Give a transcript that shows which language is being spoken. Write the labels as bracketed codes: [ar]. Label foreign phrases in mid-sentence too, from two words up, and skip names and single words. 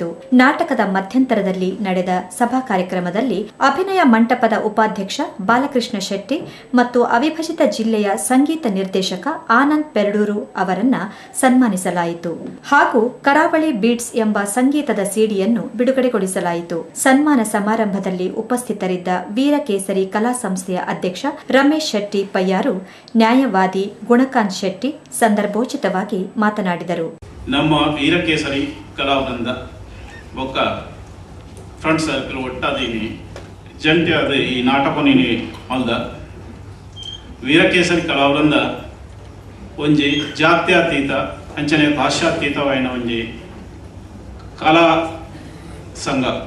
[kn] ನಾಟಕದ ಮಧ್ಯಂತರದಲ್ಲಿ ನಡೆದ ಸಭಾ ಕಾರ್ಯಕ್ರಮದಲ್ಲಿ ಅಭಿನಯ ಮಂಟಪದ ಉಪಾಧ್ಯಕ್ಷ ಬಾಲಕೃಷ್ಣ ಶೆಟ್ಟಿ ಮತ್ತು ಅವಿಭಜಿತ ಜಿಲ್ಲೆಯ ಸಂಗೀತ ನಿರ್ದೇಶಕ ಆನಂದ್ ಪೆರಡೂರು ಅವರನ್ನ ಸನ್ಮಾನಿಸಲಾಯಿತು ಹಾಗೂ ಕರಾವಳಿ ಬೀಟ್ಸ್ ಎಂಬ ಸಂಗೀತದ ಸಿಡಿಯನ್ನು ಬಿಡುಗಡೆಗೊಳಿಸಲಾಯಿತು. ಸನ್ಮಾನ ಸಮಾರಂಭದಲ್ಲಿ ಉಪಸ್ಥಿತರಿದ್ದ ವೀರಕೇಸರಿ ಕಲಾ ಸಂಸ್ಥೆಯ ಅಧ್ಯಕ್ಷ ರಮೇಶ್ ಶೆಟ್ಟಿ ಪಯ್ಯಾರು, ನ್ಯಾಯವಾದಿ ಗುಣಕಾಂತ್ ಶೆಟ್ಟಿ ಸಂದರ್ಭೋಚಿತವಾಗಿ ಮಾತನಾಡಿದರು. [tcy] ನಮ್ಮ ವೀರಕೇಸರಿ ಕಲಾವೃಂದ ಬೊಕ್ಕ ಫ್ರೆಂಡ್ ಸರ್ಕಲ್ ಒಟ್ಟಾದೀನಿ ಜಂಟಿ ಅದು ಈ ನಾಟಕನಿ ಮಲ್ದ ವೀರಕೇಸರಿ ಕಲಾವೃಂದ ಒಂಜಿ ಜಾತ್ಯತೀತ ಅಂಚನೆ ಭಾಷಾತೀತವಾಯಿನ ಒಂಜಿ ಕಲಾ ಸಂಘ